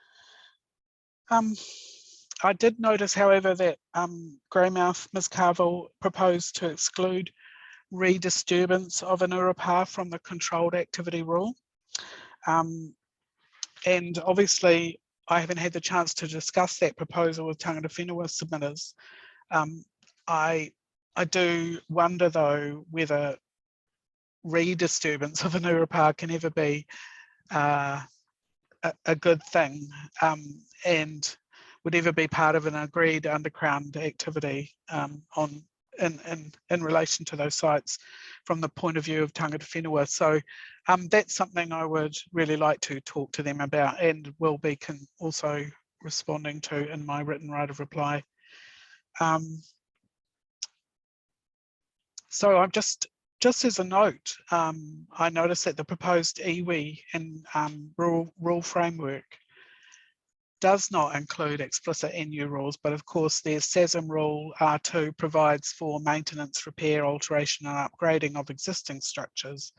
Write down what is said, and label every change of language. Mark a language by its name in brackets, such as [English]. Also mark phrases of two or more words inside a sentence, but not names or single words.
[English] I did notice, however, that Greymouth, Ms. Carville, proposed to exclude redisturbance of an urupā from the controlled activity rule. And obviously, I haven't had the chance to discuss that proposal with [Māori] tangata whenua [English] submitters. I do wonder, though, whether redisturbance of an urupā can ever be a good thing, and would ever be part of an agreed underground activity in relation to those sites from the point of view of [Māori] tangata whenua. [English] So that's something I would really like to talk to them about, and will be also responding to in my written right of reply. So I'm just as a note, I noticed that the proposed iwi and rule framework does not include explicit NU rules, but of course their SASM rule R2 provides for maintenance, repair, alteration and upgrading of existing structures.